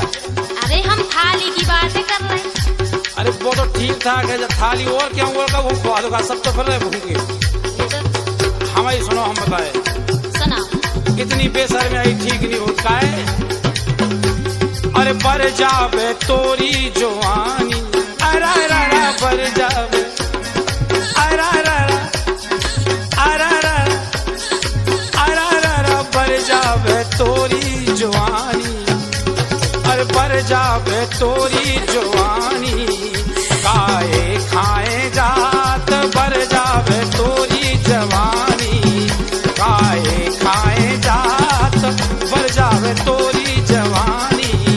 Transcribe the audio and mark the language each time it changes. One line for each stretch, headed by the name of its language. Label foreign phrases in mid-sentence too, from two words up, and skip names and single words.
Hindi: अरे हम थाली की बातें कर रहे हैं। अरे वो तो ठीक ठाक है, जब थाली और क्या और का वो खुआ दूंगा सब तो फिर रहे भूखे। ये तो हमारी सुनो, हम बताए सुना। इतनी बेशर्म आई ठीक नहीं होता है।
Bundeli: अरे बर जावे तोरी जवानी, अरा रा बर जावे, अरा रा अरा रा बर जावे तोरी जवानी, अरे बर जावे तोरी जवानी, काए खाए जात बर जावे तोरी जवानी, काए खाए जात बर जावे तोरी जवानी।